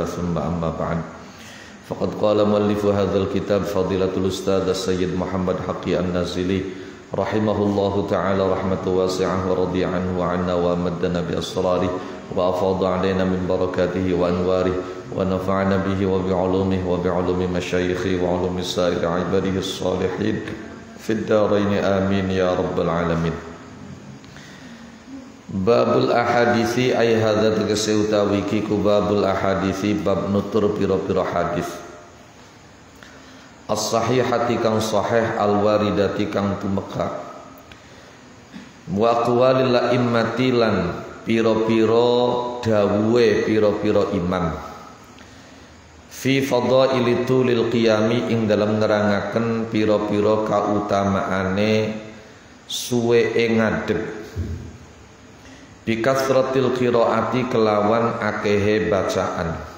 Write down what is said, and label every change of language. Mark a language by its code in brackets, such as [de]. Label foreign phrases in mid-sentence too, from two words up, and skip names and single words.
[ar] ثم أما بعد فقد قال مؤلف هذا الكتاب فضيلة الأستاذ السيد محمد حقي النازلي رحمه الله تعالى رحمة واسعة ورضي عنه وعنا وأمدنا بأسراره وأفاض علينا من بركاته وأنواره ونفعنا به وبعلومه وبعلوم مشايخه وعلوم سائر عباده الصالحين في الدارين آمين يا رب العالمين. باب الأحاديث أي هذا [jv] tegese utawi iki ku [ar] باب الأحاديث [jv] bab nutur pira-pira hadis as-sahihati kang sahih al-waridati kang tumeka [ar] وأقوال الأئمة [jv] lan pira-pira dawuhe pira-pira imam [ar] في فضائل طول القيام [jv] ing dalam nerangaken pira-pira kautamaane suwe ngadeg [ar] بكثرة القراءة [jv] kelawan akehe bacaan